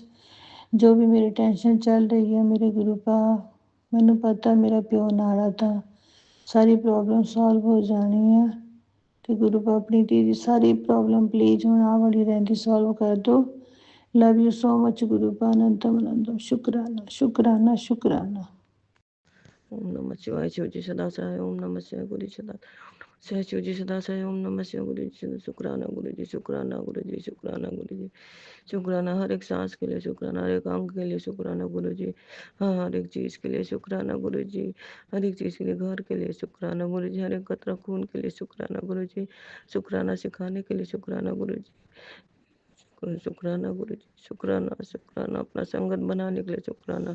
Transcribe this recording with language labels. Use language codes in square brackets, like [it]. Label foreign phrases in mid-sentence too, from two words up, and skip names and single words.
[pa] ਜੋ ਵੀ ਮੇਰੀ ਟੈਨਸ਼ਨ ਚੱਲ ਰਹੀ ਹੈ ਮੇਰੇ ਗੁਰੂ ਪਾ, ਮੈਨੂੰ ਪਤਾ ਮੇਰਾ ਪਿਓ ਨਾਲ ਆ ਤਾਂ ਸਾਰੀ [en] problem solve [pa] ਹੋ ਜਾਣੀ ਆ। ਤੇ ਗੁਰੂ ਪਾ ਆਪਣੀ ਧੀ ਦੀ ਸਾਰੀ [en] problem please [pa] ਹੁਣ ਆਹ ਵਾਲੀ ਰਹਿੰਦੀ ਸੋਲਵ ਕਰ ਦਿਓ। [en] love you so much [pa] ਗੁਰੂ ਪਾ। [en] ਅਨੰਤਮ ਅਨੰਤਮ ਸ਼ੁਕਰਾਨਾ ਸ਼ੁਕਰਾਨਾ ਸ਼ੁਕਰਾਨਾ। [sa] ओम नमः शिवाय। [hi] शिव जी सदा सहाय। [sa] ओम नमः शिवाय। [hi] गुरु जी सदा सहाय। शिव जी सदा सहाय। [sa] ओम नमः शिवाय। [hi] गुरु जी सदा शुक्राना गुरु जी, शुक्राना गुरु जी, शुक्राना गुरु जी, शुक्राना हर एक सांस के लिए, शुक्राना हर एक अंग के लिए, शुक्राना गुरु जी, हाँ हर एक चीज़ के लिए शुक्राना गुरु जी, हर एक चीज़ के लिए, घर के लिए शुक्राना गुरु जी, हर एक कतरा खून के लिए शुक्राना गुरु जी, शुक्राना सिखाने के लिए शुक्राना गुरु जी, शुक्राना गुरु जी, शुक्राना शुक्राना अपना संगत बनाने के लिए शुक्राना।